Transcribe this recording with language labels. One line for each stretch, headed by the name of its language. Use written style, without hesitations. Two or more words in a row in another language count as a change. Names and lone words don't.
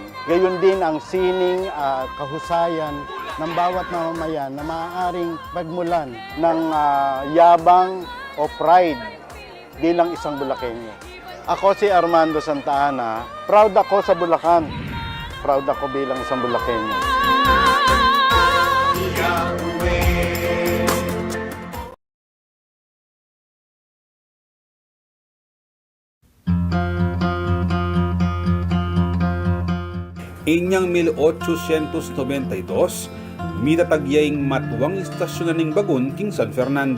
Filipino: Gayon din ang sining at kahusayan ng bawat mamamayan na maaaring pagmulan ng yabang o pride bilang isang Bulakenyo. Ako si Armando Santa Ana. Proud ako sa Bulacan. Proud ako bilang isang Bulakenyo.
Pampanga: Inyang 1892, mitatagyaing matuwang istasyon ng bagon king San Fernando.